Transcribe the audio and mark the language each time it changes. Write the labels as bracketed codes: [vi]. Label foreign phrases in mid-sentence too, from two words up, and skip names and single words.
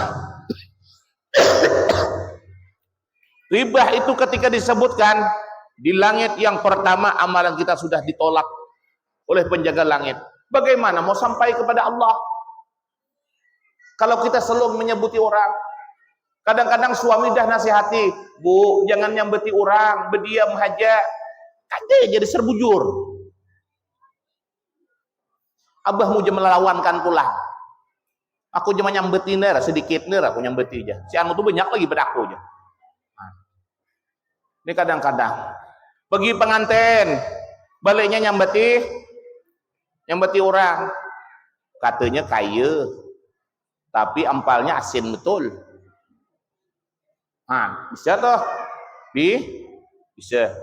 [id] Ghibah itu ketika disebutkan di langit yang pertama, amalan kita sudah ditolak oleh penjaga langit. Bagaimana mau sampai kepada Allah? Kalau kita selalu menyebuti orang. Kadang-kadang suami dah nasihati, Bu, [bjn] jangan nyambeti orang, berdiam aja. Kade jadi serbujur. Abah mu je melawankan pula. Aku cuma nyambeti ner, sedikit ner aku nyambeti aja. Si anu tuh banyak lagi pada aku aja. Ini kadang-kadang pergi pengantin, baliknya nyambeti orang. Katanya kaya, tapi ampalnya asin betul. [id] Bisa toh? Bisa.